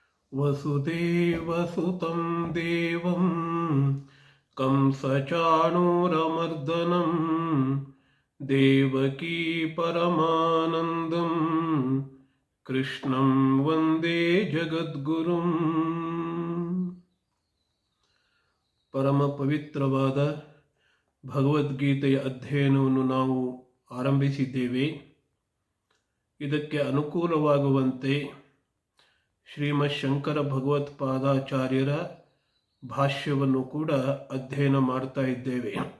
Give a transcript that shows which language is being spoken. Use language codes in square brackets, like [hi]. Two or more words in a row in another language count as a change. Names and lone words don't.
[sa] ವಸುದೇವಸುತಂ ದೇವಂ ಕಂಸಚಾಣೂರಮರ್ದನಂ ದೇವಕೀ ಪರಮಾನಂದಂ ಕೃಷ್ಣಂ ವಂದೇ ಜಗದ್ಗುರುಂ. [kn] ಪರಮ ಪವಿತ್ರವಾದ ಭಗವದ್ಗೀತೆಯ ಅಧ್ಯಯನವನ್ನು ನಾವು ಆರಂಭಿಸಿದ್ದೇವೆ. ಇದಕ್ಕೆ ಅನುಕೂಲವಾಗುವಂತೆ ಶ್ರೀಮತ್ ಶಂಕರ ಭಗವತ್ಪಾದಾಚಾರ್ಯರ ಭಾಷ್ಯವನ್ನು ಕೂಡ ಅಧ್ಯಯನ ಮಾಡ್ತಾ ಇದ್ದೇವೆ.